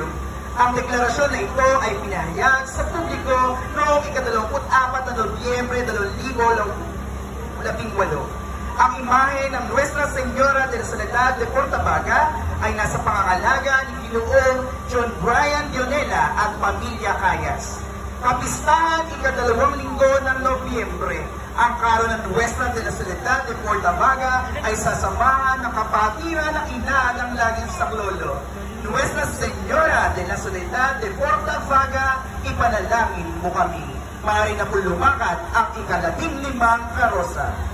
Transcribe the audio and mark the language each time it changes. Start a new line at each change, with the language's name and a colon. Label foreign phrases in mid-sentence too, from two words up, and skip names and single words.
Filipino: Ang deklarasyon na ito ay pinahayag sa publiko noong 24 na Nobyembre 2018. Ang imahe ng Nuestra Señora de la Soledad de Portavaga ay nasa pangangalaga ni Ginoong John Brian Dionela at Pamilya Cayas. Kapistahan 2 linggo ng Nobyembre, ang karon ng Nuestra de la Soledad de Portavaga ay sasamahan ng kapatiran ng ina ng laging saklolo. Nuestra Señora de la Soledad de Portavaga, ipanalangin mo kami. Maaari na po lumakad ang 15 karosa.